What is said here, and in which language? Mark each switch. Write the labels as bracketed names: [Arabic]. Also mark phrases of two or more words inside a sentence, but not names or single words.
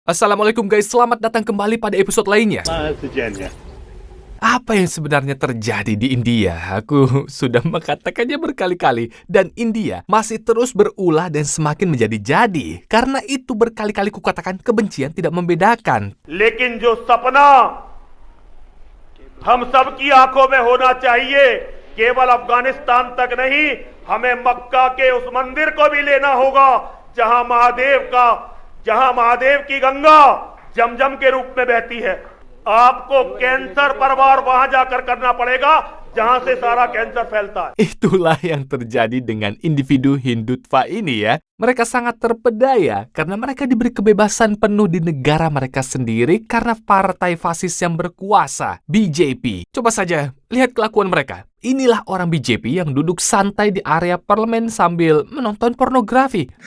[Indonesian] Assalamualaikum guys, selamat datang kembali pada episode lainnya. Apa yang sebenarnya terjadi di India? Aku sudah mengatakannya berkali-kali dan India masih terus berulah dan semakin menjadi-jadi. Karena itu berkali-kali kukatakan kebencian tidak membedakan. [Hindi] लेकिन जो सपना हम सब की आंखों में होना चाहिए केवल अफगानिस्तान तक नहीं हमें मक्का के उस मंदिर को भी लेना होगा जहां महादेव की गंगा जमजम के रूप में बहती है आपको कैंसर परवार वहां जाकर करना पड़ेगा जहां से सारा कैंसर फैलता है. [Indonesian] Itulah yang terjadi dengan individu Hindutva ini ya. Mereka sangat terpedaya karena mereka diberi kebebasan penuh di negara mereka sendiri karena partai fasis yang berkuasa, BJP. Coba saja lihat kelakuan mereka. Inilah orang BJP yang duduk santai di area parlemen sambil menonton pornografi.